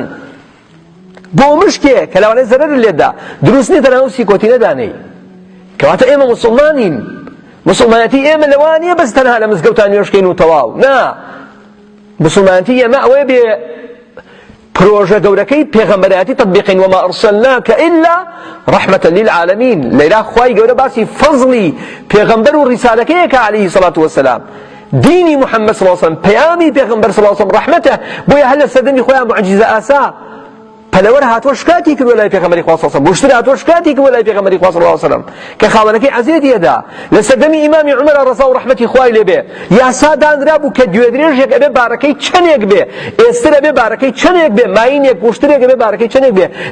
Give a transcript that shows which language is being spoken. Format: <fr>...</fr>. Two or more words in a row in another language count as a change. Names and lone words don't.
<ckb>بۆ مشکێ کە لەوانەیە زەرەر لێدا، دروست نییە تەنانەت سیکۆتینە دانەی. کەواتە ئێمە موسڵمانین، موسڵمانەتی ئێمە لەوان نییە بەس تەنها لە مزگەوتان نوێژکەین و تەواو، نا. موسڵمانەتی ئێمە ئەوەیە بێ پروژه گەورەکەی پێغەمبەرەتی تطبیقین</ckb> <ar>وما أرسلناك إلا رحمة للعالمين</ar> <ckb>لەیلا خوای گەورە باسی فەزڵی پێغەمبەر و ڕیسالەکەیەکە</ckb> <ar>عليه الصلاة والسلام</ar> <ckb>دینی محەممەد</ckb> <ar>صلی الله عليه وسلم</ar> <ckb>پەیامی پێغەمبەر</ckb> <ar>صلی الله عليه وسلم</ar> <ckb>ڕەحمەتە بۆیە هەر لە سەردەمی خۆیان معجزە ئاسا پەلەوەر هاتووە شکاتی کردووە لای پێغەمبەری خوا</ckb> <ar>صلی الله عليه وسلم</ar> <ckb>بوشتر هاتووە شکاتی کردووە لای پێغەمبەری خوا</ckb> <ar>صلی الله عليه وسلم</ar> <ckb>کە خاوەنەکەی عەزیەتی هەدا لە سەردەمی ئیمامی عومەر ڕەزا و ڕەحمەتی خوای لێبێ یاسا دانرا بوو کە گوێدرێژێک ئەبێ بارەکەی چەندێک بێ ئێستر ئەبێ بارەکەی چەندێک بێ ماینێک بوشترێک ئەبێ بارەکەی چەندێک بێ</ckb>